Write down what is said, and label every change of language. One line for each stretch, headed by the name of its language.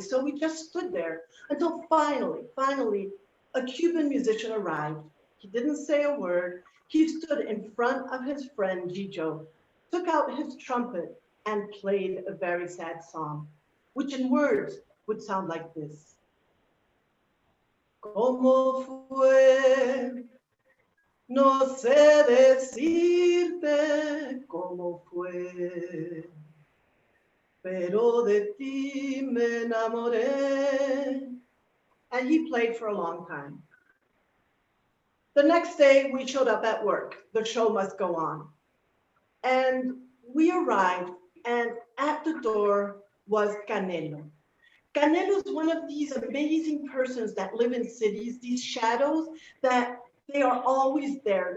English: So we just stood there until finally, a Cuban musician arrived. He didn't say a word. He stood in front of his friend, Gillo, took out his trumpet and played a very sad song, which in words would sound like this.
Spanish: ¿Cómo fue? No sé decirte cómo fue, pero de ti me enamoré.
English: And he played for a long time. The next day, we showed up at work. The show must go on. And we arrived, and at the door was Canelo. Canelo is one of these amazing persons that live in cities, these shadows that they are always there.